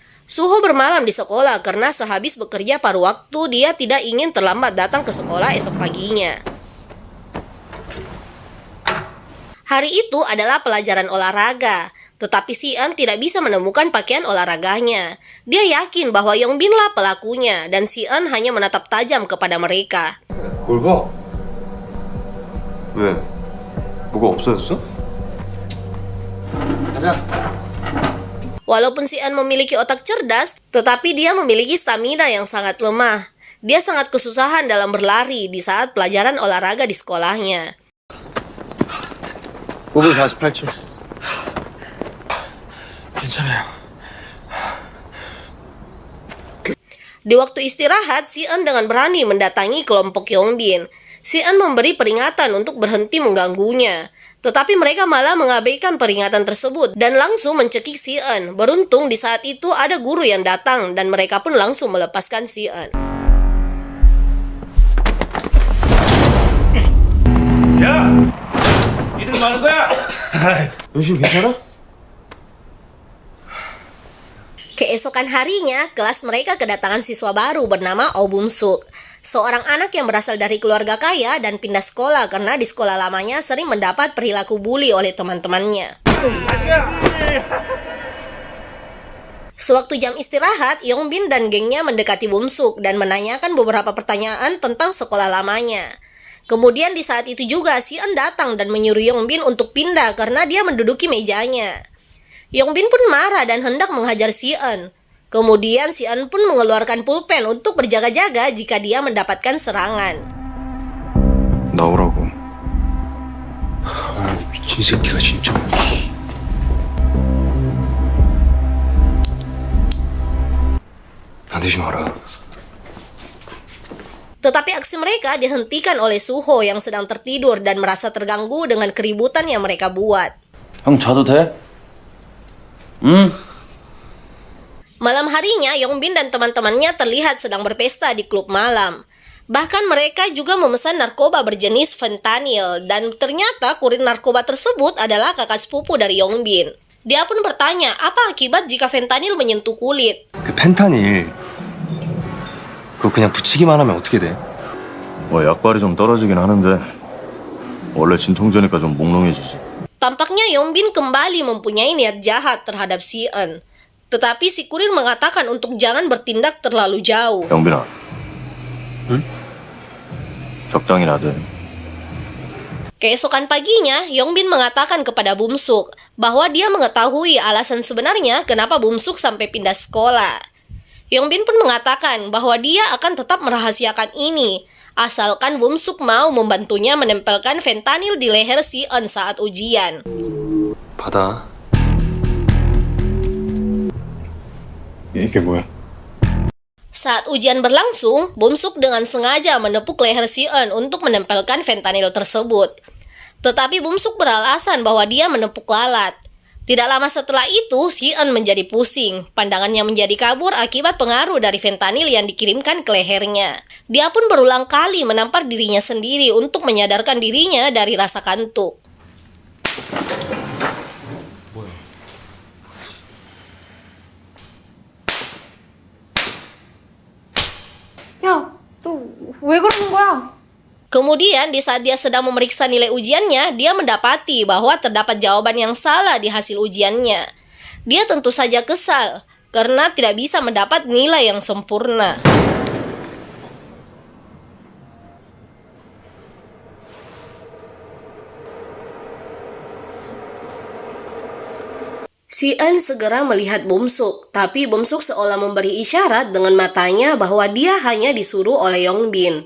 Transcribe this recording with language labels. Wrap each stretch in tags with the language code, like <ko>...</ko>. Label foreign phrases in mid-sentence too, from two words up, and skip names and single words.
<id>Suho bermalam di sekolah karena sehabis bekerja paruh waktu, dia tidak ingin terlambat datang ke sekolah esok paginya. Hari itu adalah pelajaran olahraga, tetapi Si-eun tidak bisa menemukan pakaian olahraganya. Dia yakin bahwa Yongbin lah pelakunya, dan Si-eun hanya menatap tajam kepada mereka.</id> <ko>뭘 봐? 왜? 뭐가 없어졌어? 가자.</ko> <id>Walaupun Si-eun memiliki otak cerdas, tetapi dia memiliki stamina yang sangat lemah. Dia sangat kesusahan dalam berlari di saat pelajaran olahraga di sekolahnya.</id> <ko>5분 48초. 괜찮아요.</ko> <id>Di waktu istirahat, Si-eun dengan berani mendatangi kelompok Yongbin. Si-eun memberi peringatan untuk berhenti mengganggunya. Tetapi mereka malah mengabaikan peringatan tersebut dan langsung mencekik Si-eun. Beruntung di saat itu ada guru yang datang dan mereka pun langsung melepaskan Si-eun.</id> <ko>야! 니들 많은 거야? 연신 괜찮아?</ko> <id>Keesokan harinya, kelas mereka kedatangan siswa baru bernama Oh Bum-suk. Seorang anak yang berasal dari keluarga kaya dan pindah sekolah karena di sekolah lamanya sering mendapat perilaku bully oleh teman-temannya. Sewaktu jam istirahat, Yongbin dan gengnya mendekati Bum-suk dan menanyakan beberapa pertanyaan tentang sekolah lamanya. Kemudian di saat itu juga Si-eun datang dan menyuruh Yongbin untuk pindah karena dia menduduki mejanya. Yongbin pun marah dan hendak menghajar Si-eun. Kemudian Si-eun pun mengeluarkan pulpen untuk berjaga-jaga jika dia mendapatkan serangan.</id> <ko>나오라고. 미친 새끼가 진짜. 나대지 마라.</ko> <id>Tetapi aksi mereka dihentikan oleh Suho yang sedang tertidur dan merasa terganggu dengan keributan yang mereka buat.</id> <ko>형 자도 돼? 응?</ko> <id>Malam harinya, Yongbin dan teman-temannya terlihat sedang berpesta di klub malam. Bahkan mereka juga memesan narkoba berjenis fentanyl dan ternyata kurir narkoba tersebut adalah kakak sepupu dari Yongbin. Dia pun bertanya apa akibat jika fentanyl menyentuh kulit.</id> <ko>그 펜타닐. 그거 그냥 붙이기만 하면 어떻게 돼? 뭐 약발이 좀 떨어지긴 하는데 원래 진통제니까 좀 몽롱해지지.</ko> <id>Tampaknya Yongbin kembali mempunyai niat jahat terhadap Si-eun. Tetapi si kurir mengatakan untuk jangan bertindak terlalu jauh.</id> <ko>영빈아. 응? 적당히 놔둬.</ko> <id>Keesokan paginya, Yongbin mengatakan kepada Bumsuk bahwa dia mengetahui alasan sebenarnya kenapa Bumsuk sampai pindah sekolah. Yongbin pun mengatakan bahwa dia akan tetap merahasiakan ini, asalkan Bumsuk mau membantunya menempelkan fentanyl di leher Si-eun saat ujian.</id> <ko>받아. 이게 뭐야?</ko> <id>Saat ujian berlangsung, Bumsuk dengan sengaja menepuk leher Si-eun untuk menempelkan fentanyl tersebut. Tetapi Bumsuk beralasan bahwa dia menepuk lalat. Tidak lama setelah itu, Si-eun menjadi pusing. Pandangannya menjadi kabur akibat pengaruh dari fentanyl yang dikirimkan ke lehernya. Dia pun berulang kali menampar dirinya sendiri untuk menyadarkan dirinya dari rasa kantuk.</id> <ko>야, 너 왜 그러는 거야?</ko> <id>Kemudian di saat dia sedang memeriksa nilai ujiannya, dia mendapati bahwa terdapat jawaban yang salah di hasil ujiannya. Dia tentu saja kesal karena tidak bisa mendapat nilai yang sempurna. Si-eun segera melihat Bumsuk, tapi Bumsuk seolah memberi isyarat dengan matanya bahwa dia hanya disuruh oleh Yongbin.</id>